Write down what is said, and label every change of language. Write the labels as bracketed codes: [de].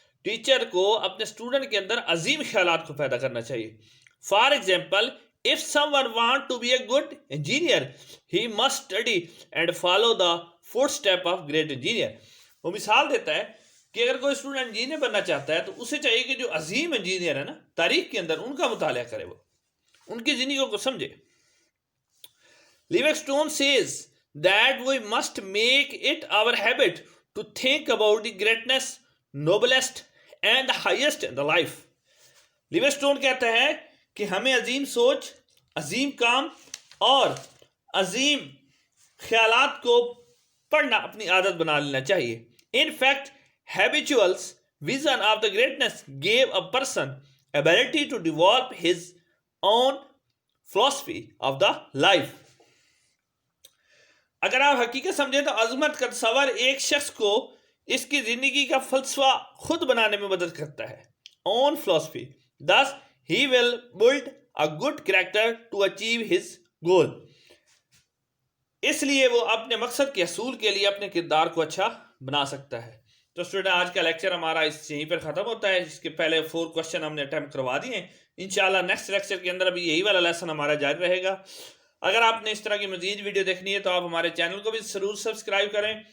[ur] Teacher کو اپنے student کے اندر عظیم خیالات کو پیدا کرنا چاہیے. [en] For example, if someone want to be a good engineer, he must study and follow the footsteps of great engineer. [ur] وہ مثال دیتا ہے کہ اگر کوئی اسٹوڈنٹ انجینئر بننا چاہتا ہے تو اسے چاہیے کہ جو عظیم انجینئر ہے نا تاریخ کے اندر, ان کا مطالعہ کرے, وہ ان کی زندگیوں کو سمجھے. [en] Livingstone says that we must make it our habit to think about the greatness, noblest and the highest in the life. [ur] Livingstone کہتا ہے کہ ہمیں عظیم سوچ, عظیم کام اور عظیم خیالات کو پڑھنا اپنی عادت بنا لینا چاہیے. [en] In fact, habitual vision of the greatness gave a person ability to develop his own philosophy of the life. [ur] اگر آپ حقیقت سمجھیں تو عظمت کا تصور ایک شخص کو اس کی زندگی کا فلسفہ خود بنانے میں مدد کرتا ہے. [en] Own philosophy. Thus, he will build a good character to achieve his goal. [ur] اس لیے وہ اپنے مقصد کے حصول کے لیے اپنے کردار کو اچھا بنا سکتا ہے. تو اسٹوڈنٹ, آج کا لیکچر ہمارا یہیں پر ختم ہوتا ہے. اس کے پہلے 4 کوشچن ہم نے اٹیمپٹ کروا دیے ہیں. انشاءاللہ نیکسٹ لیکچر کے اندر ابھی یہی والا لیسن ہمارا جاری رہے گا. اگر آپ نے اس طرح کی مزید ویڈیو دیکھنی ہے تو آپ ہمارے چینل کو بھی ضرور سبسکرائب کریں.